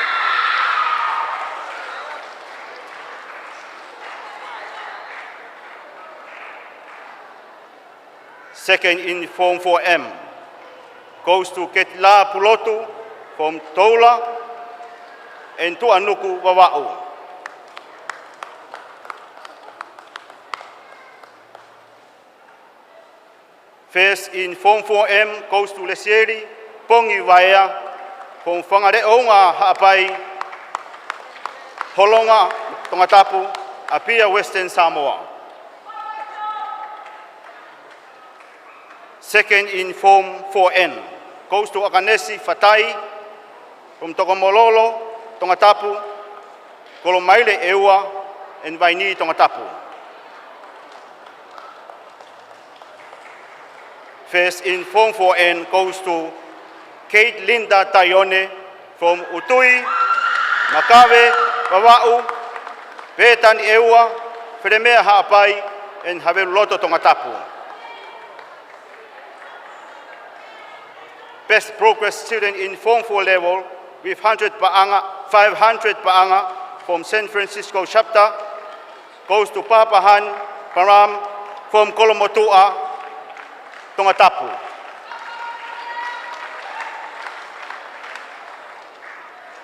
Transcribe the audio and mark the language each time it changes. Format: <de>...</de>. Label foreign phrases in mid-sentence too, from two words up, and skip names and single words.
<en>Second in Form 4M goes to Ketla Pulotu from Toula and Tuanuku Wawa'u. First in Form 4M goes to Lesieri, Pongi Waea from Whangare'onga Ha'apai, Holonga, Tongatapu, Apia Western Samoa. Second in Form 4N goes to Akanesi Fatai from Tokomololo, Tongatapu, Kolomaile Ewa, and Vaini, Tongatapu. First in Form 4N goes to Kate Linda Tayone from Utui, Makawe, Wawa'u, Petani Ewa, Fremea Ha'apai, and Haveloto Tongatapu. Best progress student in Form 4 level with 500 paanga from San Francisco chapter goes to Papahan Param from Kolomotua, Tongatapu.</en>